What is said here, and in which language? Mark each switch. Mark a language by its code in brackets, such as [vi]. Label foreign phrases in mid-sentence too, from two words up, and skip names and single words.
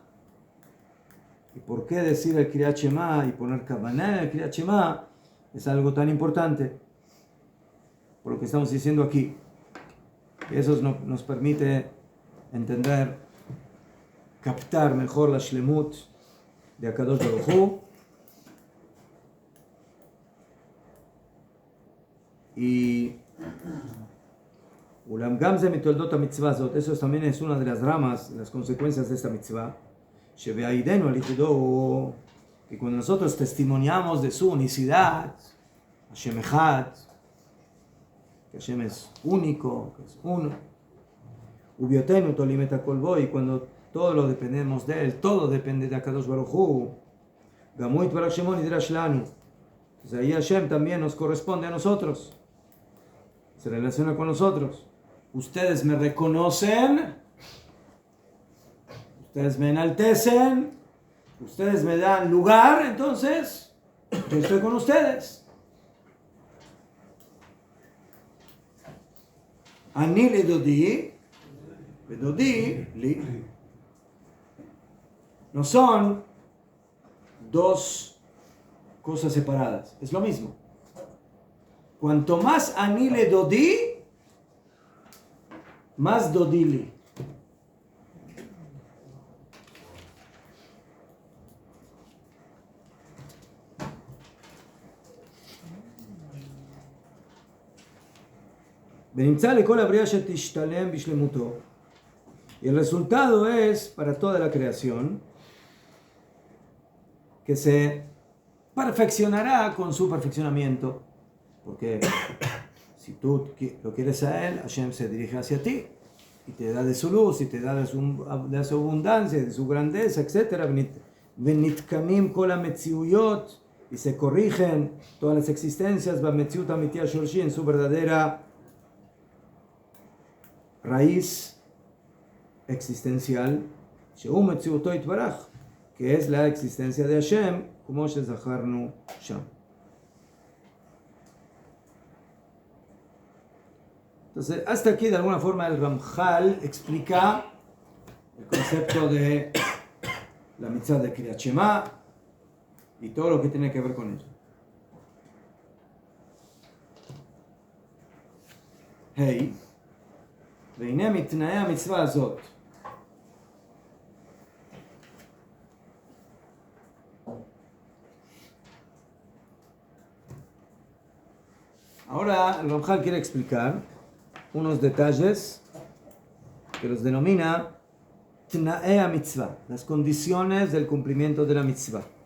[es] ¿Y por qué decir el Kriyat Shema y poner Kavanah en el Kriyat Shema es algo tan importante? Por lo que estamos diciendo aquí. Eso nos permite entender, captar mejor la shlemut de [he] הקדוש ברוך הוא [es] y [he] ואולם גם זה מתולדות המצווה הזאת, [es] eso también es una de las ramas, las consecuencias de esta mitzvah, [he] שבעידנו על ייחודו הוא, [es] que cuando nosotros testimoniamos de su unicidad, [he] השם אחד, [es] que Hashem es único, que es uno, [he] ובהיותנו תולים את הכל בו, [es] y cuando todo lo dependemos de él, todo depende de [he] הקדוש ברוך הוא, גם הוא יתברך שמו נדרש לנו, [es] entonces ahí Hashem también nos corresponde a nosotros, se relaciona con nosotros. Ustedes me reconocen, ustedes me enaltecen, ustedes me dan lugar, entonces yo estoy con ustedes. [he] אני לדודי, דודי לי. [es] No son dos cosas separadas, es lo mismo. Cuanto más [he] אני לדודי, [es] más [he] דודי לי. ונמצא לכל הבריאה שתשתלם בשלמותו. [es] Y el resultado es para toda la creación que se perfeccionará con su perfeccionamiento. Porque si tú lo quieres a él, Hashem se dirige hacia ti y te da de su luz y te da de su abundancia, de su grandeza, etc. [he] ונתקמים כל המציאויות [es] y se corrigen todas las existencias [he] במציאות האמיתית השורשי [es] en su verdadera raíz existencial, [he] שהוא מציאותו יתברך, [es] que es la existencia de Hashem, como [he] שזכרנו שם. [es] Entonces, hasta aquí de alguna forma el Ramchal explica el concepto de la mitzvah de Kriyat Shema y todo lo que tiene que ver con ello. [he] Hey, והנה מתנאי המצווה הזאת. [es] Ahora el Ramchal quiere explicar unos detalles que los denomina [he] תנאי מצווה, [es] las condiciones del cumplimiento de la mitzvah.